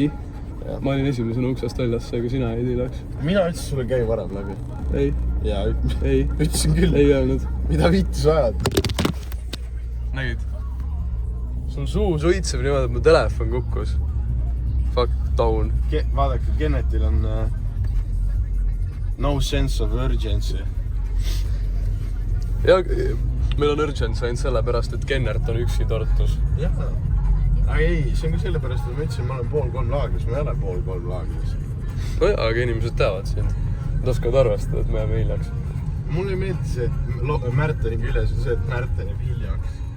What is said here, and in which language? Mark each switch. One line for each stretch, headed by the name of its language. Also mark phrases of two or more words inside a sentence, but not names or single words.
Estonian: Ma olin esimesena uksest väljas, seega sina ei tilaks. Mina ütlesin sulle käi varem läbi. Ei. Jaa, ei. Ütlesin küll. Ei öelnud. Mida viitu sa ajad? Nägid? Sul suu suitseb niimoodi, et mu telefon kukkus.
English: Fuck down.
Estonian: Vaadake, Kennetil on
English: no sense of urgency.
Estonian: Ja meil on urgence ainult sellepärast, et Kennert on üksi Tartus. Jah. Aga ei, see on ka sellepärast, et ma ütlesin, ma olen 2:30 laagris. Ma ei ole 2:30 laagris. No jaa, aga inimesed teavad siin. Nad oskavad arvestada, et me jääme hiljaks. Mulle ei meeldi see, et Märteni küljes on see, et Märten jääb hiljaks.